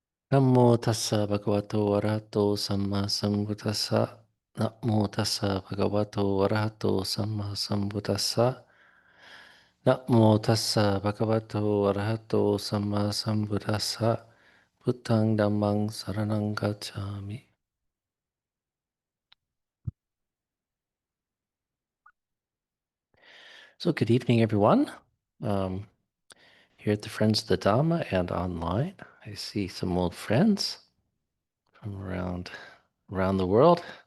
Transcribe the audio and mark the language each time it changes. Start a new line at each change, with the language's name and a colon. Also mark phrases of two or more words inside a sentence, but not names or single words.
Pali: Namo tassa bhagavato arahato samma sambuddhassa. Namo tassa bhagavato arahato samma sambuddhassa. Namo tassa bhagavato arahato samma sambuddhassa. Buddhang dhammang saranang gacchami.
English: So good evening, everyone. Um, Here at the Friends of the Dhamma and online. I see some old friends from around the world.